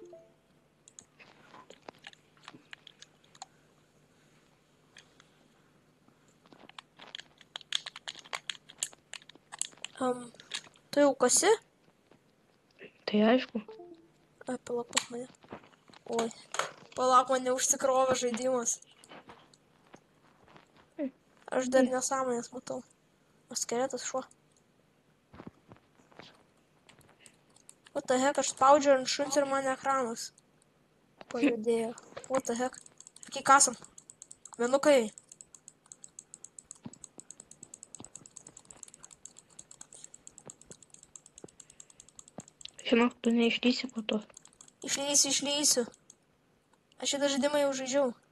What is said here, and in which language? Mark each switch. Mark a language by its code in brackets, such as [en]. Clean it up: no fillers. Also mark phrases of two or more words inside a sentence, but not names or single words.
[lt] Tu jau kasi? Tai aišku. Ai, palauk pas mane. Oi. Palauk, mane užsikrovė žaidimas. Aš dar nesąmonės matau. O skeletas šuo. [en] What the heck, [lt] aš spaudžiu ant šuns ir man ekranas pajudėjo. [en] What the heck. [lt] Kiek kasam? Vienukai. Žinok, tu neišlysi po to. Išlysiu. Aš šitą žaidimą jau žaidžiau.